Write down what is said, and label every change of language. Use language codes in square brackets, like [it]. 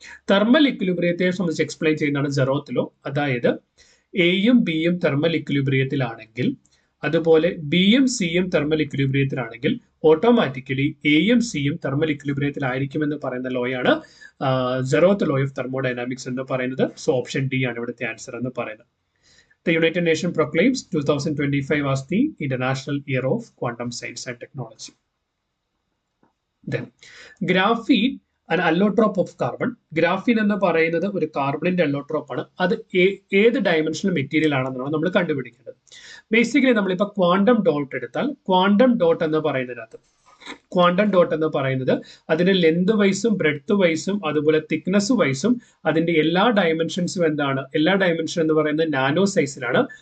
[ml] Thermal ഇക്വിലിബ്രിയത്തെ സംബന്ധിച്ച് explain ചെയ്യുന്നതാണ് ജെറോത്ത് law. അതായത് എയും ബിയും തെർമൽ ഇക്വിലിബ്രിയത്തിലാണെങ്കിൽ, അതുപോലെ ബിയും സിയും തെർമൽ ഇക്വിലിബ്രിയത്തിലാണെങ്കിൽ ഓട്ടോമാറ്റിക്കലി എയും സിയും തെർമൽ ഇക്വിലിബ്രിയത്തിലായിരിക്കുമെന്ന് പറയുന്ന ലോയാണ് ജെറോത്ത് ലോ ഓഫ് തെർമോഡൈനാമിക്സ് എന്ന് പറയുന്നത്. സോ ഓപ്ഷൻ ഡി ആണ് ഇവിടുത്തെ ആൻസർ എന്ന് പറയുന്നത്. [en] The United Nations proclaims 2025 as the International Year of Quantum Science and Technology. Then, graphene, an allotrope of carbon. [ml] Graphene എന്ന് പറയുന്നത് ഒരു കാർബണിന്റെ അല്ലോട്രോപ്പ് ആണ്. അത് ഏത് ഡയമെൻഷണൽ മെറ്റീരിയൽ ആണെന്നാണ് നമ്മൾ കണ്ടുപിടിക്കേണ്ടത്. ബേസിക്കലി നമ്മളിപ്പോൾ ക്വാണ്ടം ഡോട്ട് എടുത്താൽ, ക്വാണ്ടം ഡോട്ട് എന്ന് പറയുന്നതിനകത്ത് ക്വാണ്ടം ഡോട്ട് എന്ന് പറയുന്നത് അതിന്റെ ലെന്ത് വൈസും ബ്രെഡ്ത്ത് വൈസും അതുപോലെ തിക്നെസ് വൈസും അതിന്റെ എല്ലാ ഡയമെൻഷൻസും എന്താണ്, എല്ലാ ഡയമെൻഷൻ എന്ന് പറയുന്നത് നാനോ സൈസിലാണ്.